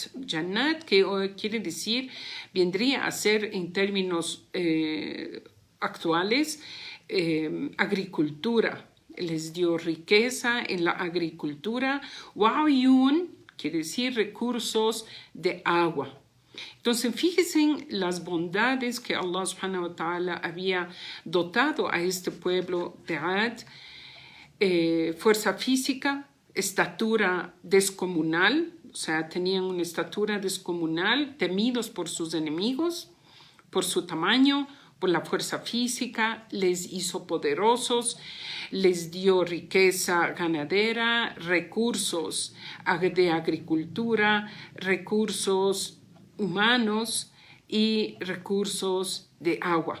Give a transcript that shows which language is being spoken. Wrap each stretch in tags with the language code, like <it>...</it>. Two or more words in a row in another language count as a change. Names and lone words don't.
<es>Jannat, que quiere decir, vendría a ser en términos actuales, agricultura. Les dio riqueza en la agricultura. Wa'uyun, quiere decir recursos de agua. Entonces, fíjense en las bondades que</es> <ar>الله سبحانه وتعالى</ar> <es>había dotado a este pueblo de Ad. Fuerza física, estatura descomunal, o sea, tenían una estatura descomunal, temidos por sus enemigos, por su tamaño, por la fuerza física, les hizo poderosos, les dio riqueza ganadera, recursos de agricultura, recursos humanos y recursos de agua.</es>